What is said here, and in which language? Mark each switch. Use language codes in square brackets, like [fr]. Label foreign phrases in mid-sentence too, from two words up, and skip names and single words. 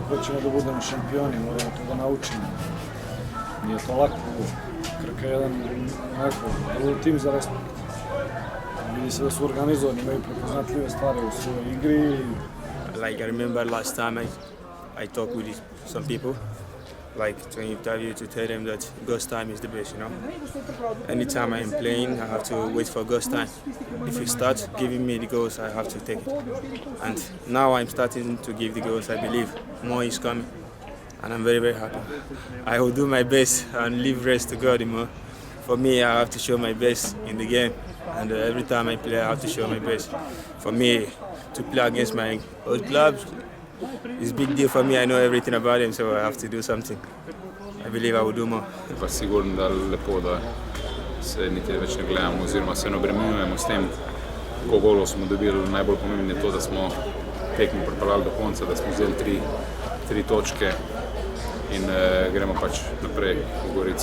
[sr] ćemo da budemo šampioni, moramo to da naučimo. Nije to lako. Krka je jedan vrlo tim za respekt. Vidi se da su organizovani, imaju prepoznatljive stvari u svojoj igri. [en] Like I remember last time I talked with some people, like to interview to tell them that ghost time is the best, Anytime I'm playing, I have to wait for ghost time. If you start giving me the goals, I have to take it. And now I'm starting to give the goals, I believe. More is coming, and I'm very, very happy. I will do my best and leave rest to God, For me, I have to show my best in the game, and every time I play, I have to show my best. For me, to play against my old clubs is a big deal for me. I know everything about them, so I have to do something. I believe I will do more. [sl] Pa sigurno da lepo, da se niti več ne gledamo oziroma se ne obremenjujemo s tem, koliko golov smo dobili. Najbolj pomembno je to, da smo tekmo pripeljali do konca, da smo vzeli tri točke in gremo pač naprej v Gorico.